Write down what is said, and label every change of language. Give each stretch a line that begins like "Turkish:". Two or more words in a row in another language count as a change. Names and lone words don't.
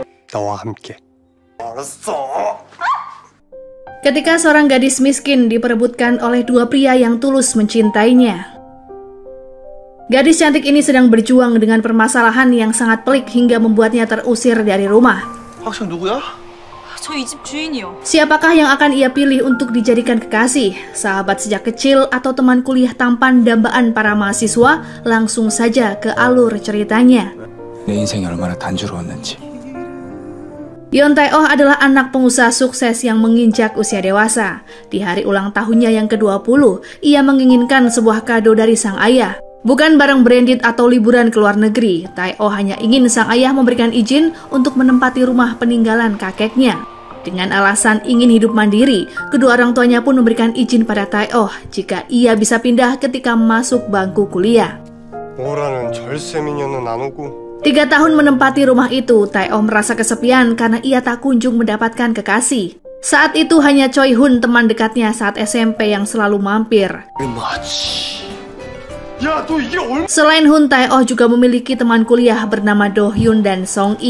Korean: 너와 함께. 알았어.
Indonesian: Ketika seorang gadis miskin diperebutkan oleh dua pria yang tulus mencintainya. Gadis cantik ini sedang berjuang dengan permasalahan yang sangat pelik hingga membuatnya terusir dari rumah.
Korean: 학생 누구야? 저 이 집 주인이요.
Indonesian: Siapakah yang akan ia pilih untuk dijadikan kekasih? Sahabat sejak kecil atau teman kuliah tampan dambaan para mahasiswa? Langsung saja ke alur ceritanya.
Korean: 내 인생이 얼마나 단조로웠는지.
Indonesian: Yoon Tae-oh adalah anak pengusaha sukses yang menginjak usia dewasa. Di hari ulang tahunnya yang ke-20, ia menginginkan sebuah kado dari sang ayah. Bukan barang branded atau liburan ke luar negeri, Tae-oh hanya ingin sang ayah memberikan izin untuk menempati rumah peninggalan kakeknya. Dengan alasan ingin hidup mandiri, kedua orang tuanya pun memberikan izin pada Tae-oh jika ia bisa pindah ketika masuk bangku kuliah.
Korean: 오라는 절세 미녀는 안 오고.
Indonesian: 3 tahun menempati rumah itu, Tae-oh merasa kesepian karena ia tak kunjung mendapatkan kekasih. Saat itu hanya Choi Hun, teman dekatnya saat SMP yang selalu mampir. Selain Hun, Tae-oh juga memiliki teman kuliah bernama Do Hyun dan Song Yi.